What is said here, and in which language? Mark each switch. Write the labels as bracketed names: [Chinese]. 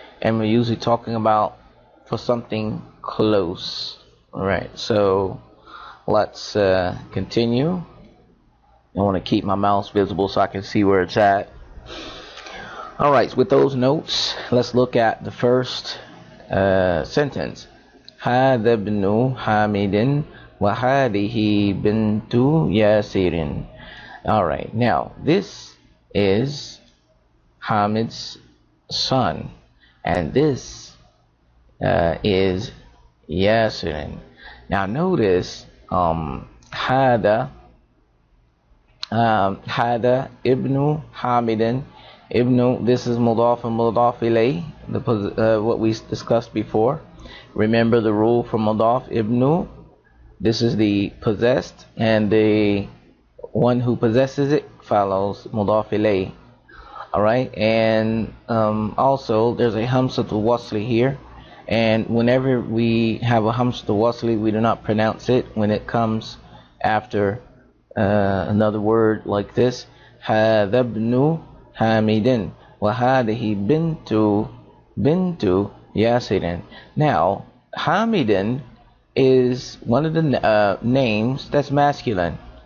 [English] And we're usually talking about for something close. Alright, so let's continue. I want to keep my mouse visible so I can see where it's at. Alright, with those notes, let's look at the first sentence. [Arabic] هذا ابن حامد وهذه بنت ياسر. [English] Alright, now this is Hamid's son, and this is Yasirin. Now notice hada ibnu Hamidin. Ibnu, this is mudaf and mudaf ilayh, what we discussed before. Remember the rule for mudaf ibnu. This is the possessed, and the one who possesses it follows mudaf ilayh. Alright, and also there's a hamzatul wasli here, and whenever we have a hamzatul wasli, we do not pronounce it when it comes after another word like this. [Arabic] هذا ابن حامد وهذه بنت ياسر. [English] Now, Hamidin is one of the names that's masculine.